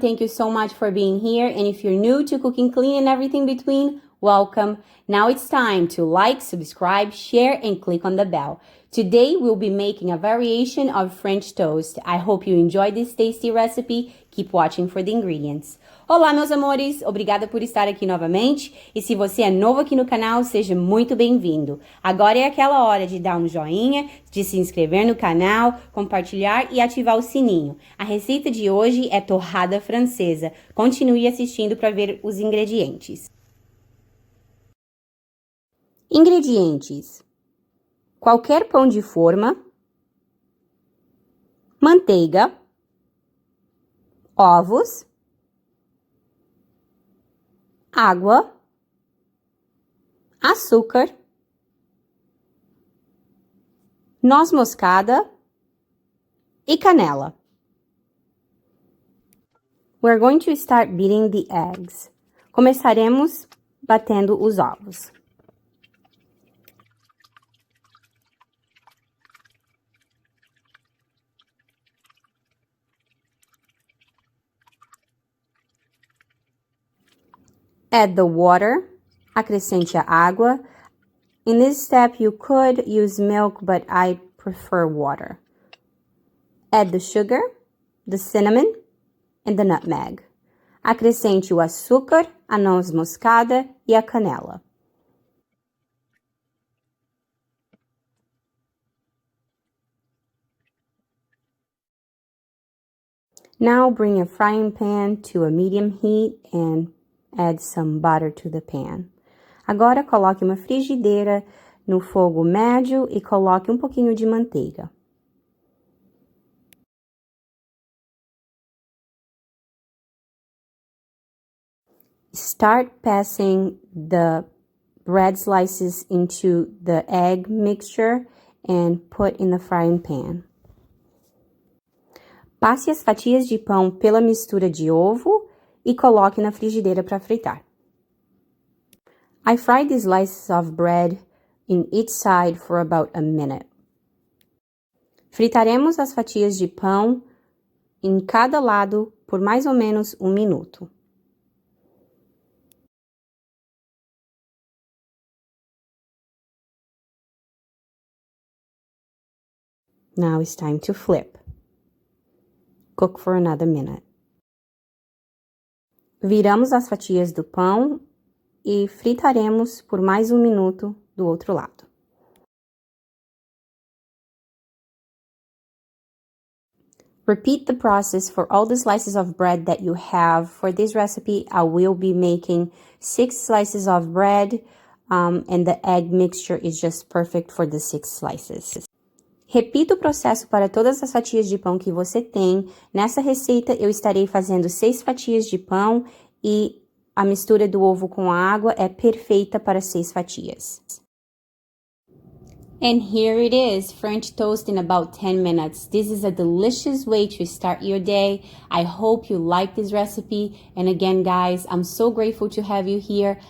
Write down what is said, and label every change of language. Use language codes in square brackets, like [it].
[en] Thank you so much for being here. And if you're new to cooking clean and everything between, welcome. Now it's time to like, subscribe, share, and click on the bell. Today, we'll be making a variation of French toast. I hope you enjoy this tasty recipe. Keep watching for the ingredients. [pt] Olá, meus amores! Obrigada por estar aqui novamente. E se você é novo aqui no canal, seja muito bem-vindo. Agora é aquela hora de dar um joinha, de se inscrever no canal, compartilhar e ativar o sininho. A receita de hoje é torrada francesa. Continue assistindo para ver os ingredientes. Ingredientes: qualquer pão de forma, manteiga, ovos, água, açúcar, noz moscada e canela. [en] We're going to start beating the eggs. [pt] Começaremos batendo os ovos. [en] Add the water, [pt] acrescente a água. [en] In this step, you could use milk, but I prefer water. Add the sugar, the cinnamon, and the nutmeg. [pt] Acrescente o açúcar, a noz moscada e a canela. [en] Now bring a frying pan to a medium heat and add some butter to the pan. [pt] Agora, coloque uma frigideira no fogo médio e coloque um pouquinho de manteiga. [en] Start passing the bread slices into the egg mixture and put in the frying pan. [pt] Passe as fatias de pão pela mistura de ovo e coloque na frigideira para fritar. [en] I fried the slices of bread in each side for about a minute. [pt] Fritaremos as fatias de pão em cada lado por mais ou menos 1 minuto. [en] Now it's time to flip. Cook for another minute. [pt] Viramos as fatias do pão e fritaremos por mais 1 minuto do outro lado. [en] Repeat the process for all the slices of bread that you have. For this recipe, I will be making 6 slices of bread, and the egg mixture is just perfect for the 6 slices. [pt] Repita o processo para todas as fatias de pão que você tem. Nessa receita, eu estarei fazendo 6 fatias de pão e a mistura do ovo com a água é perfeita para 6 fatias. [en] And here it is, French toast in about 10 minutes. This is a delicious way to start your day. I hope you like this recipe. And again, guys, I'm so grateful to have you here.